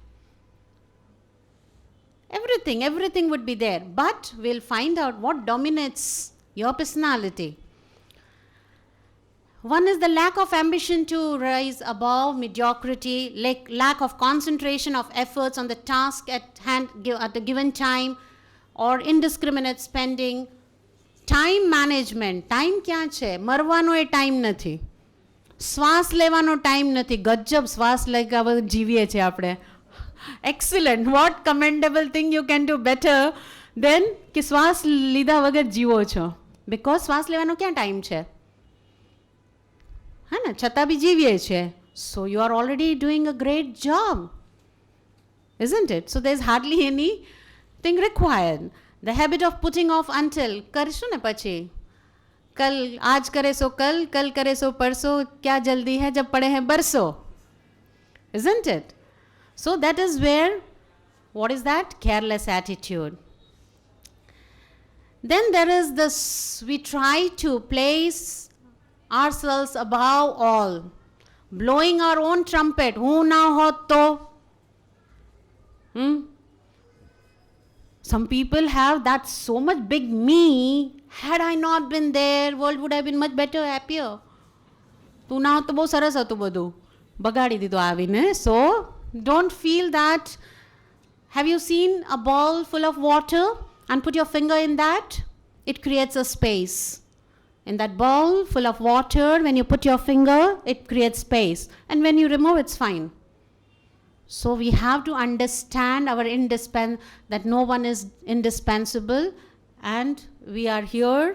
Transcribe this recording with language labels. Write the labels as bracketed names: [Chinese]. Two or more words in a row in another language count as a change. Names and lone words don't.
[English] Everything would be there, but we'll find out what dominates your personality. One is the lack of ambition to rise above mediocrity, lack of concentration of efforts on the task at hand at the given time, or indiscriminate spending. Time management. [Gujarati] Time ક્યાં છે? મરવાનો એ ટાઈમ નથી. શ્વાસ લેવાનો ટાઈમ નથી. ગજબ શ્વાસ લઈ જીવીએ છીએ આપણે. [English] Excellent. What commendable thing you can do better than [Gujarati] કે શ્વાસ લીધા વગર જીવો છો. Because શ્વાસ લેવાનો ક્યાં ટાઈમ છે? હા ને, છતાં બી જીવીએ છીએ. [English] So you are already doing a great job. Isn't it? So there's hardly anything required. The habit of putting off until. [Gujarati] કરીશું ને પછી. [Hindi] कल आज करे सो कल करे सो परसों, क्या जल्दी है जब पड़े हैं बरसों. [English] Isn't it? So that is where, what is that? Careless attitude. Then there is this, we try to place ourselves above all, blowing our own trumpet. Who now hot to? Some people have that so much big me. Had I not been there, world would have been much better, happier. [Gujarati] તું ના હોત તો બહુ સરસ હતું બધું. બગાડી દીધું આવીને. [English] So don't feel that. Have you seen a ball full of water and put your finger in that? It creates a space. In that ball full of water, when you put your finger, it creates space. And when you remove, it's fine. So we have to understand our that no one is indispensable, and we are here.